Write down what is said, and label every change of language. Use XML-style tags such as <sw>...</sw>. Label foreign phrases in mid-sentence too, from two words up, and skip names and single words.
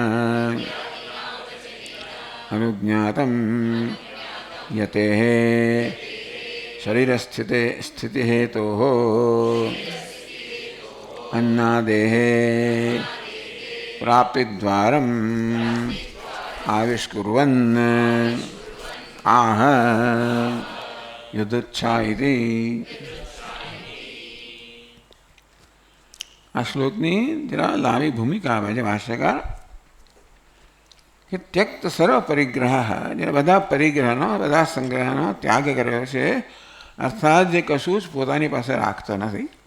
<sa>अनुज्ञातम् यतेः शरीरस्थितिहेतोः अन्नादेः प्राप्तिद्वारम् आविष्कुर्वन् आह युद्धच्छा इति.</sa> <gu>આ શ્લોકની જરા લાંબી ભૂમિકા આપે છે ભાષ્યકાર કે</gu> <sa>त्यक्त सर्व परिग्रह,</sa> <gu>જે બધા પરિગ્રહનો બધા સંગ્રહનો ત્યાગ કર્યો છે, અર્થાત જે કશું જ પોતાની પાસે રાખતો નથી.</gu>